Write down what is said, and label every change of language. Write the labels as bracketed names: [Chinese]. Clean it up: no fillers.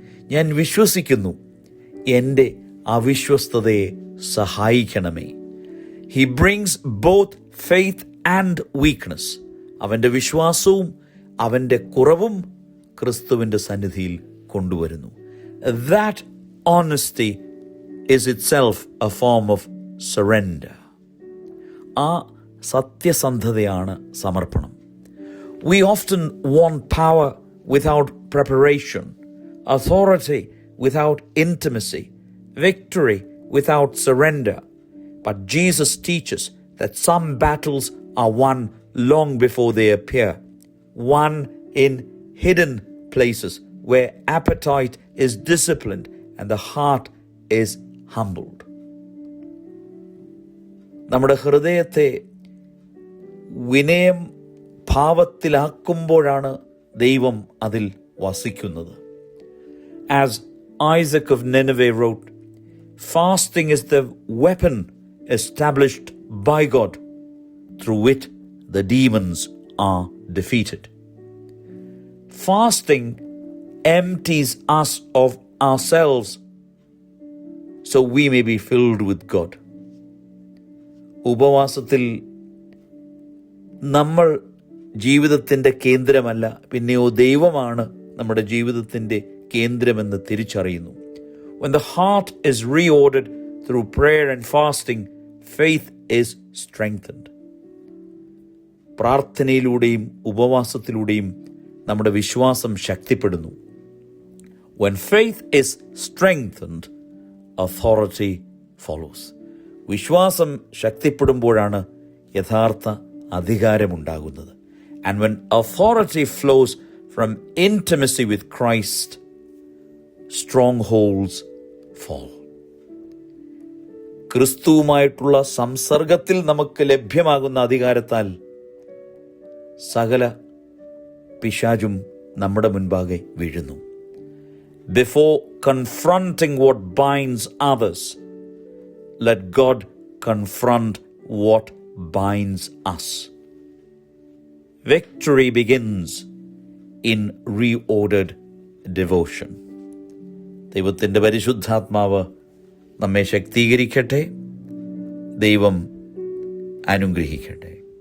[Malayalam] ഞാൻ വിശ്വസിക്കുന്നു, എൻ്റെ അവിശ്വസ്തതയെ സഹായിക്കണമേ. [English] He brings both faith and weakness. [Malayalam] അവൻ്റെ വിശ്വാസവും അവൻ്റെ കുറവും ക്രിസ്തുവിൻ്റെ സന്നിധിയിൽ കൊണ്ടുവരുന്നു. [English] That honesty is itself a form of surrender. [Malayalam] ആ സത്യസന്ധതയാണ് സമർപ്പണം. [English] We often want power without preparation, authority without intimacy, victory without surrender. But Jesus teaches that some battles are won long before they appear, won in hidden places where appetite is disciplined and the heart is humbled. [Malayalam] നമ്മുടെ ഹൃദയത്തെ വിനയം ഭാവത്തിലാക്കുമ്പോഴാണ് ദൈവം അതിൽ വസിക്കുന്നത്. [English] As Isaac of Nineveh wrote, fasting is the weapon established by God through which the demons are defeated. Fasting empties us of ourselves so we may be filled with God. [Malayalam] ഉപവാസത്തിൽ നമ്മൾ ജീവിതത്തിൻ്റെ കേന്ദ്രമല്ല, പിന്നെയോ ദൈവമാണ് നമ്മുടെ ജീവിതത്തിൻ്റെ കേന്ദ്രമെന്ന് തിരിച്ചറിയുന്നു. [English] When the heart is reordered through prayer and fasting, faith is strengthened. [Malayalam] പ്രാർത്ഥനയിലൂടെയും ഉപവാസത്തിലൂടെയും നമ്മുടെ വിശ്വാസം ശക്തിപ്പെടുന്നു. [English] When faith is strengthened, authority follows. [Malayalam] വിശ്വാസം ശക്തിപ്പെടുമ്പോഴാണ് യഥാർത്ഥ അധികാരമുണ്ടാകുന്നത്. [English] And when authority flows from intimacy with Christ, strongholds fall. [Malayalam] ക്രിസ്തുവുമായിട്ടുള്ള സംസർഗത്തിൽ നമുക്ക് ലഭ്യമാകുന്ന അധികാരത്താൽ സകല പിശാചും നമ്മുടെ മുൻപാകെ വീഴുന്നു. [English] Before confronting what binds others, let God confront what binds us. Victory begins in reordered devotion. [Malayalam] ദൈവത്തിൻ്റെ പരിശുദ്ധാത്മാവ് നമ്മെ ശക്തീകരിക്കട്ടെ. ദൈവം അനുഗ്രഹിക്കട്ടെ.